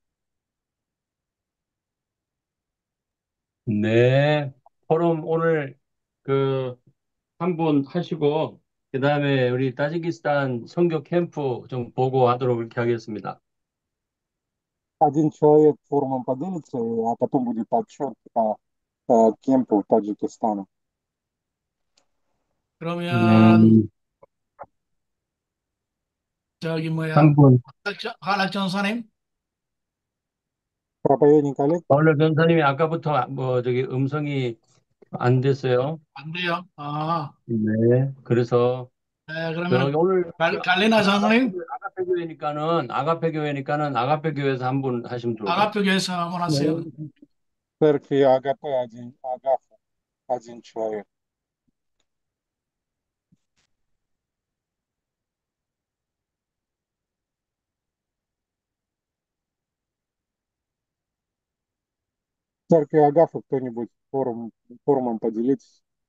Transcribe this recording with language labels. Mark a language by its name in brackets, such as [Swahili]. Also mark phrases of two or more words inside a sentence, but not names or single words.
[Korean] 네. 포럼 오늘 그 한 분 하시고, 그 다음에 우리 타지키스탄 선교 캠프 좀 보고하도록 이렇게 하겠습니다. [Russian] Один человек форумом поделится, а потом будет отчет по кемпу Таджикистана. [Korean] 그러면 저기 뭐야 한 분. 한학 전사님. [Russian] Проповедник Олег, [Korean] 오늘 전사님이 아까부터 저기 음성이 안 됐어요. 안 돼요. 아, 네. 그래서 네, 그러면 오늘 갈리나 장로님, 아가페 교회에서 한 분 하시면 좋을 것 같아요. 아가표 교회에서 한번 하세요. [Russian] в церкви АГП один человек. В церкви Агафа кто-нибудь форумом поделитесь.